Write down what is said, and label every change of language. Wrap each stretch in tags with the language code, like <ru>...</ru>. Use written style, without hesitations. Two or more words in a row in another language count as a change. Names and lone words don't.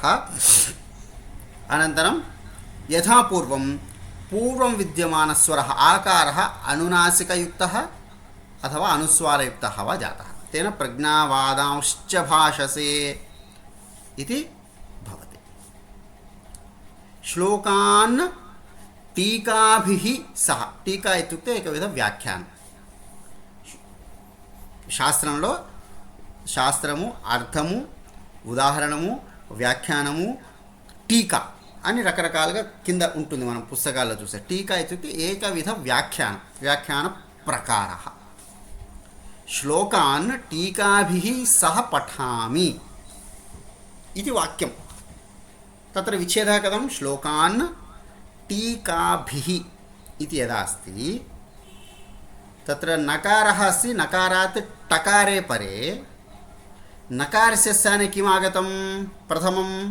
<sa>अनन्तरं यथा पूर्वं विद्यमानस्वरः आकारः अनुनासिकयुक्तः अथवा अनुस्वारयुक्तः वा जातः। तेन प्रज्ञावादांश्च भाषसे इति भवति। श्लोकान् टीकाभिः सह, टीका इत्युक्ते एकविध व्याख्यानं।</sa> <te>శాస్త్రంలో శాస్త్రము, అర్థము, ఉదాహరణము, వ్యాఖ్యానము, టీకా అని రకరకాలుగా కింద ఉంటుంది. మనం పుస్తకాల్లో చూసే</te> <sa>टीका इत्युक्ते एकविध व्याख्यान प्रकारः। श्लोकान् टीकाभिः सह पठामि इति वाक्यं तत्र विच्छेदः कथं श्लोकान् टीकाभिः इति यदा अस्ति तत्र नकारः अस्ति नकारात् टकारे परे नकारस्य स्थाने किम् आगतं प्रथमं</sa>